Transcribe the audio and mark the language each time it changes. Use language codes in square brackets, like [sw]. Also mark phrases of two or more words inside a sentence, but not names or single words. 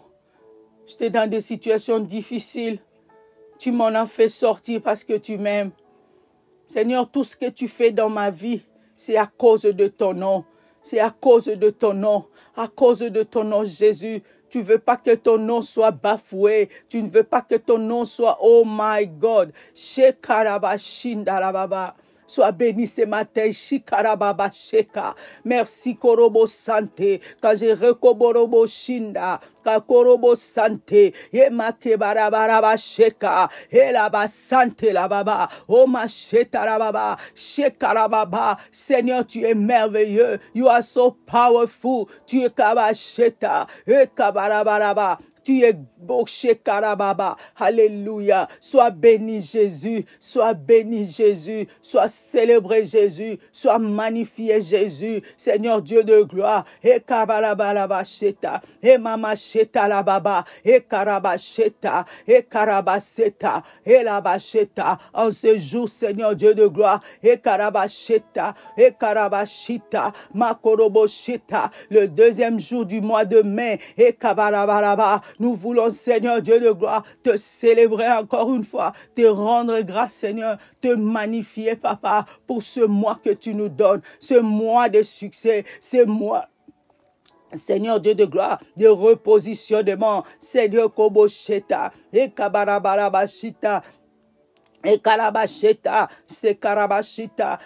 [fr] J'étais dans des situations difficiles. Tu m'en as fait sortir parce que tu m'aimes. Seigneur, tout ce que tu fais dans ma vie, c'est à cause de ton nom. C'est à cause de ton nom. À cause de ton nom, Jésus, Tu veux pas que ton nom soit bafoué. Tu ne veux pas que ton nom soit, [en] oh my God. [fr] Shekarabashindarababa. Sois béni ce matin, Shikarababa Sheka. Merci Korobo Sante, Kajerekoborobo Shinda, Kakorobo Sante, Yemake Barabaraba Sheka, Elaba Sante la Baba, Oma Sheta la Baba, Shekarababa. Seigneur, tu es merveilleux, [en] you are so powerful, [fr] tu es Kabasheta, Ekabarabaraba. Tu es beau, Shekarababa. Alléluia. Sois béni Jésus. Sois béni Jésus. Sois célébré Jésus. Sois magnifié Jésus. Seigneur Dieu de gloire. Et kabarabalaba sheta. Et mama sheta la baba. Et karabasheta. Et karabaseta. Et la bacheta. En ce jour, Seigneur Dieu de gloire. Et karabasheta. Et karabashita. Makorobosheta. Le deuxième jour du mois de mai. Et kabarabalaba. Nous voulons, Seigneur Dieu de gloire, te célébrer encore une fois, te rendre grâce, Seigneur, te magnifier, Papa, pour ce mois que tu nous donnes, ce mois de succès, ce mois, Seigneur Dieu de gloire, de repositionnement, Seigneur Kobosheta, et Kabarabarabashita, et Karabasheta, c'est Karabashita.